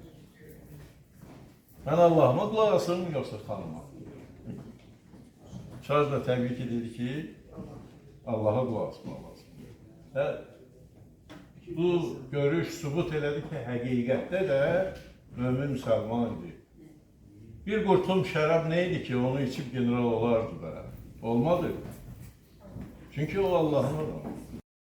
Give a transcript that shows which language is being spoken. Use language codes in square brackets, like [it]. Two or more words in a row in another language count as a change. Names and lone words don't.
[az] Mən Allah'ıma qulaq asım, yoxsa xanıma? Çar da təbii ki dedi ki, Allah'a qulaq asmaq lazım. Və bu görüş sübut elədi ki, həqiqətdə də mümin Müslüman idi. Bir qurtum şərab neydi ki, onu içip general olardı da? Olmadı. Çünkü o Allah'ın adamı.